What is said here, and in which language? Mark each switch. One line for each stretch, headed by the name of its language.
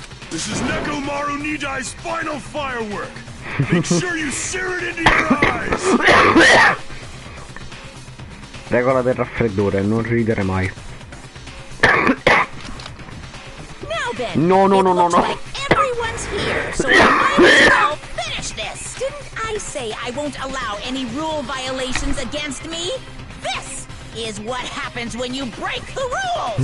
English: This is Nekomaru Nidai's final firework! Make sure you sear it into your eyes!
Italian: Regola del raffreddore, non ridere mai.
English: No. Like everyone's here, so I might as well finish this. Didn't I say I won't allow any rule violations against me? This is what happens when you break the rules.